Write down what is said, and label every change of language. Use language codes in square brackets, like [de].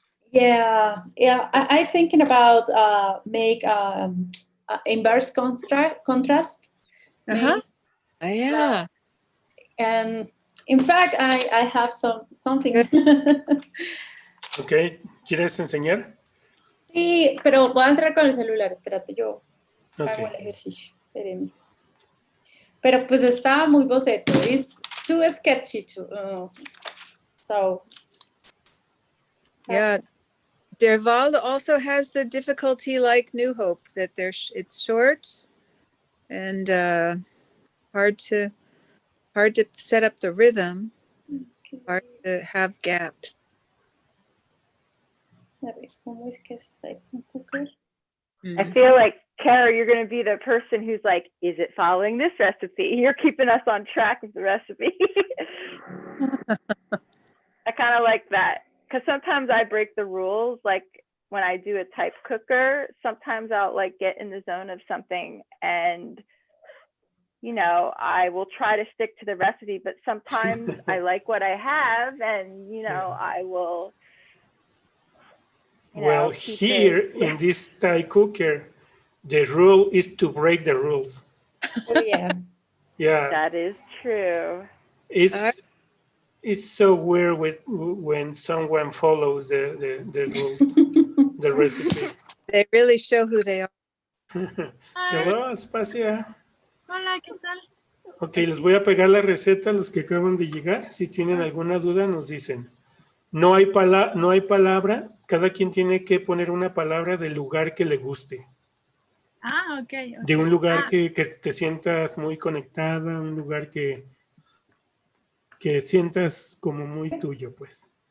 [en] Yeah. I thinking about make inverse contrast. Uh-huh. Yeah. And in fact, I have something. [es] Ok, ¿quieres enseñar? Sí, pero voy a entrar con el celular, espérate, yo [en] Okay. [es] hago el ejercicio. Espérenme. Pero pues está muy boceto. [en] It's too sketchy to, so. Yeah. Derval also has the difficulty like New Hope, that it's short and hard to set up the rhythm, hard to have gaps. [es] A ver, ¿cómo es que es TypeCooker? [en] I feel like, Kara, you're going to be the person who's like, is it following this recipe? You're keeping us on track with the recipe. I kind of like that, because sometimes I break the rules. Like when I do a TypeCooker, sometimes I'll like get in the zone of something and, you know, I will try to stick to the recipe, but sometimes I like what I have and, you know, I will. Well, here in this TypeCooker, the rule is to break the rules. Oh, yeah. Yeah. That is true. It's so weird when someone follows the rules, the recipe. They really show who they are. Hello, Espacia. [es] Hola, ¿qué tal? Ok, les voy a pegar la receta a los que acaban de llegar. Si tienen alguna duda, nos dicen. No hay palabra, cada quien tiene que poner una palabra del lugar que le guste. Ah, ok. De un lugar que te sientas muy conectada, un lugar que sientas como muy tuyo, pues.